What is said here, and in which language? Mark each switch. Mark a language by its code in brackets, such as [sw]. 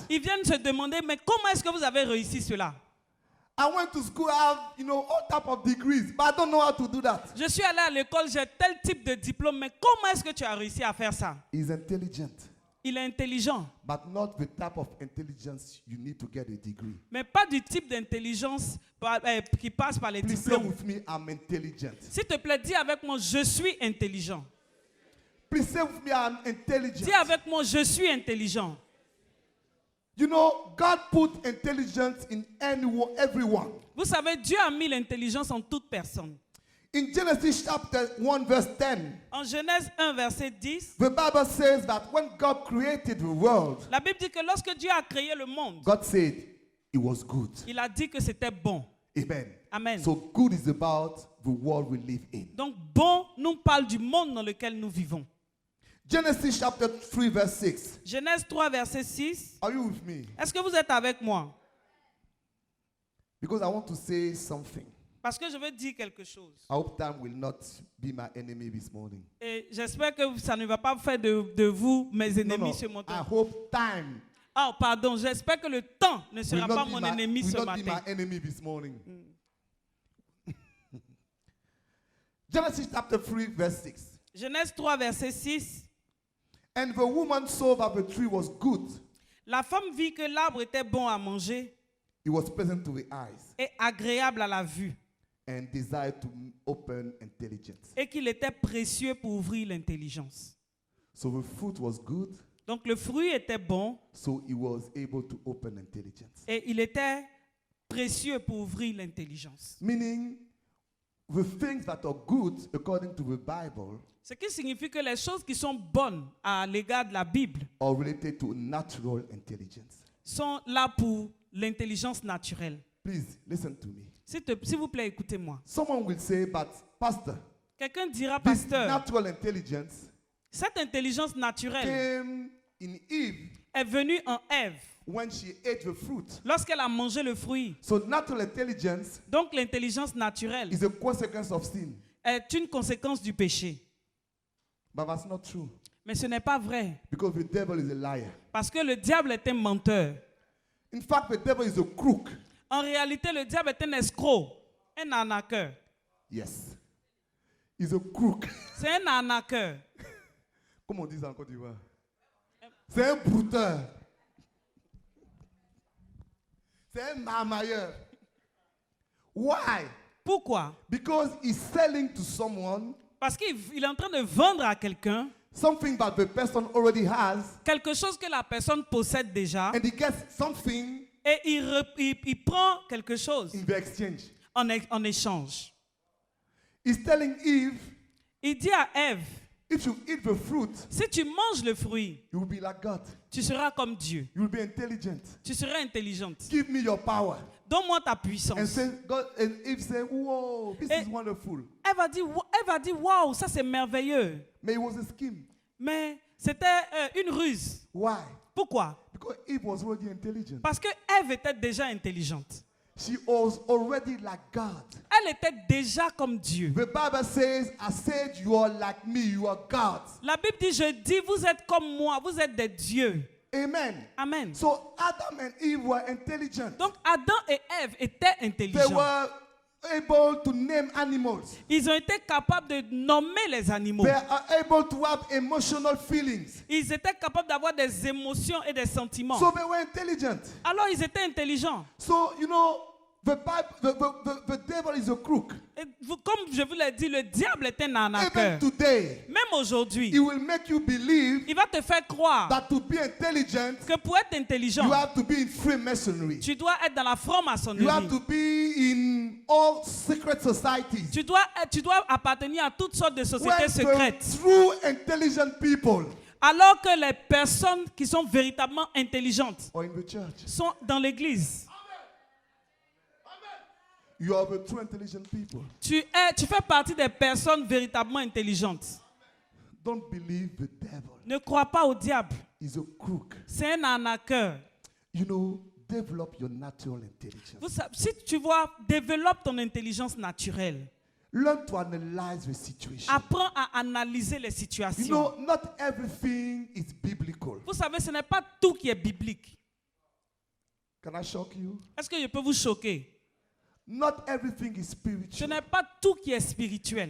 [fr] ils viennent se demander, mais comment est-ce que vous avez réussi cela? [en] I went to school, I have, you know, all type of degrees, but I don't know how to do that. [fr] Je suis allé à l'école, j'ai tel type de diplôme, mais comment est-ce que tu as réussi à faire ça? [en] He's intelligent, [fr] Il est intelligent, [en] but not the type of intelligence you need to get a degree. [fr] mais pas du type d'intelligence qui passe par les [en] Please say [fr] diplômes. [en] with me, I'm intelligent. [fr] S'il te plaît, dis avec moi, je suis intelligent. [en] Please say with me, I'm intelligent. [fr] Dis avec moi, je suis intelligent. [en] You know, God put intelligence in everyone. [fr] Vous savez, Dieu a mis l'intelligence en toute personne. [en] In Genesis chapter 1 verse 10, [fr] En Genèse 1, verset 10, [en] the Bible says that when God created the world, [fr] la Bible dit que lorsque Dieu a créé le monde, [en] God said it was good. [fr] il a dit que c'était bon. [en] Amen. [fr] Amen. [en] So good is about the world we live in. [fr] Donc bon nous parle du monde dans lequel nous vivons. [en] Genesis chapter 3 verse 6. [fr] Genèse 3, verset 6. [en] Are you with me? [fr] Est-ce que vous êtes avec moi? [en] Because I want to say something. [fr] Parce que je veux dire quelque chose. [en] I hope time will not be my enemy this morning. [fr] Et j'espère que ça ne va pas faire de vous mes ennemis ce [en] I [fr] matin. [en] hope time [fr] Oh, pardon, j'espère que le temps ne [en] will [fr] sera pas [en] not, [fr] mon [en] be, my, [fr] ennemi [en] will [fr] ce [en] not be [fr] matin. [en] my enemy this morning. Genesis chapter 3 verse 6. [fr] Genèse 3, verset 6. [en] And the woman saw that the tree was good. [fr] La femme vit que l'arbre était bon à manger [en] It was pleasant to the eyes [fr] et agréable à la vue, [en] and desired to open intelligence. [fr] et qu'il était précieux pour ouvrir l'intelligence. [en] So the fruit was good, [fr] Donc le fruit était bon [en] so he was able to open intelligence. [fr] et il était précieux pour ouvrir l'intelligence. [en] Meaning, the things that are good according to the Bible [fr] Ce qui signifie que les choses qui sont bonnes à l'égard de la Bible [en] are related to natural intelligence. [fr] sont là pour l'intelligence naturelle. [en] Please listen to me. [fr] S'il vous plaît, écoutez-moi. [en] Someone will say, but Pastor, [fr] Quelqu'un dira, [en] this [fr] pasteur, [en] natural intelligence [fr] cette intelligence naturelle [en] came in Eve [fr] est venue en Ève [en] when she ate the fruit. [fr] lorsqu'elle a mangé le fruit. [en] So natural intelligence [fr] Donc l'intelligence naturelle [en] is a consequence of sin. [fr] est une conséquence du péché. [en] But that's not true. [fr] Mais ce n'est pas vrai. [en] Because the devil is a liar. [fr] Parce que le diable est un menteur. [en] In fact, the devil is a crook. [fr] En réalité, le diable est un escroc, un arnaqueur. [en] Yes. He's a crook. [fr] C'est un arnaqueur. Comme on dit ça en Côte d'Ivoire. C'est un brouteur. C'est un marmailleur. [en] Why? [fr] Pourquoi? [en] Because he's selling to someone [fr] Parce qu'il est en train de vendre à quelqu'un [en] something that the person already has, [fr] quelque chose que la personne possède déjà [en] and he gets something [fr] et il prend quelque chose [en] in the exchange. [fr] en échange. [en] He's telling Eve, [fr] Il dit à Ève, [en] if you eat the fruit, [fr] si tu manges le fruit, [en] you will be like God. [fr] tu seras comme Dieu. [en] You will be intelligent. [fr] Tu seras intelligente. [en] Give me your power. [fr] Donne-moi ta [en] And [fr] puissance. [en] say, God, and Eve said, whoa, this [fr] Et- [en] is wonderful. [fr] Elle va dire, waouh, ça c'est merveilleux. [en] But it was a scheme. [fr] Mais c'était une ruse. [en] Why? [fr] Pourquoi? [en] Because Eve was already intelligent. [fr] Parce que Ève était déjà intelligente. [en] She was already like God. [fr] Elle était déjà comme Dieu. [en] The Bible says, I said, you are like me, you are God. [fr] La Bible dit, je dis, vous êtes comme moi, vous êtes des dieux. [en] Amen. [fr] Amen. [en] So Adam and Eve were intelligent. [fr] Donc Adam et Ève étaient [en] They [fr] intelligents. [en] were able to name animals. [fr] Ils ont été capables de nommer les animaux. [en] They are able to have emotional feelings. [fr] Ils étaient capables d'avoir des émotions et des sentiments. [en] So they were intelligent. [fr] Alors ils étaient intelligents. [en] So, you know, the devil is a crook. [fr] Et comme je vous l'ai dit, le diable est un arnaqueur. [en] Even today, [fr] Même aujourd'hui, [en] he will make you believe [fr] il va te faire croire [en] that to be intelligent, [fr] que pour être intelligent, [en] you have to be in Freemasonry. [fr] tu dois être dans la [en] You have [fr] franc-maçonnerie. [en] to be in all secret societies. [fr] Tu dois appartenir à toutes sortes de [en] When [fr] sociétés secrètes. [en] the true intelligent people [fr] Alors que les personnes qui sont véritablement intelligentes [en] are in the church. [fr] sont dans l'église. [en] You are the true intelligent people. [fr] Tu fais partie des personnes véritablement intelligentes. [en] Don't believe the devil. [fr] Ne crois pas au diable. [en] He's a crook. [fr] C'est un arnaqueur. [en] You know, develop your natural intelligence. [fr] Vous savez, si tu vois, développe ton intelligence naturelle. [en] Learn to analyze the situation. [fr] Apprends à analyser les [en] You [fr] situations. [en] know, not everything is biblical. [fr] Vous savez, ce n'est pas tout qui est biblique. [en] Can I shock you? [fr] Est-ce que je peux vous choquer? [en] Not everything is [fr] Ce [en] spiritual. [fr] n'est pas tout qui est spirituel.